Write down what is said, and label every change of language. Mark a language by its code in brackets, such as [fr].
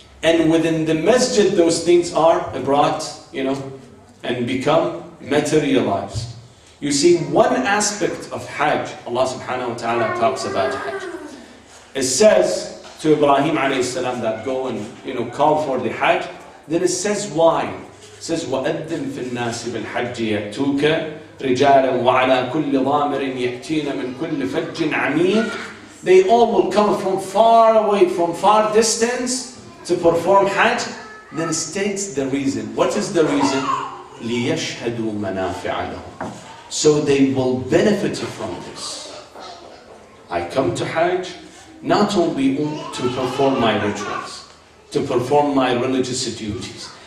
[en] And within the masjid, those things are brought, and become materialized. You see, one aspect of Hajj, Allah subhanahu wa ta'ala talks about Hajj. It says to Ibrahim alayhi salam that go and call for the Hajj. Then it says why. It says [ar] وَأَذِّن فِي النَّاسِ بِالْحَجِّ يَأْتُوكَ رِجَالًا وَعَلَى كُلِّ ضَامِرٍ يَأْتِينَ مِنْ كُلِّ فَجٍّ عَمِيقٍ. [en] They all will come from far away, from far distance to perform Hajj. Then states the reason. What is the reason? [ar] لِيَشْهَدُوا مَنَافِعَ لَهُمْ. [en] So they will benefit from this. I come to Hajj not only to perform my rituals, to perform my religious duties.